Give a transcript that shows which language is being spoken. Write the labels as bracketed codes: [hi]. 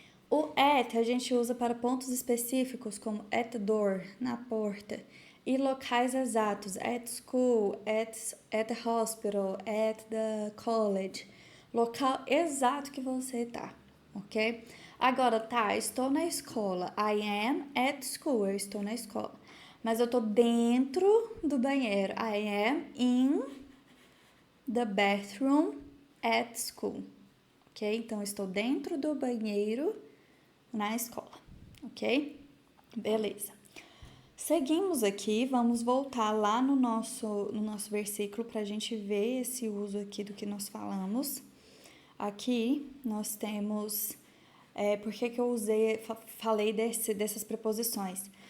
[pt] O at a gente usa para pontos específicos, como [en] at the door, [pt] na porta, e locais exatos, [en] at school, at the hospital, at the college, [pt] local exato que você tá, ok? Agora, tá, estou na escola, [en] I am at school, [pt] eu estou na escola. Mas eu tô dentro do banheiro. [en] I am in the bathroom at school. [pt] Ok? Então, estou dentro do banheiro na escola. Ok? Beleza. Seguimos aqui, vamos voltar lá no nosso versículo para a gente ver esse uso aqui do que nós falamos. Aqui nós temos... por que eu falei dessas preposições?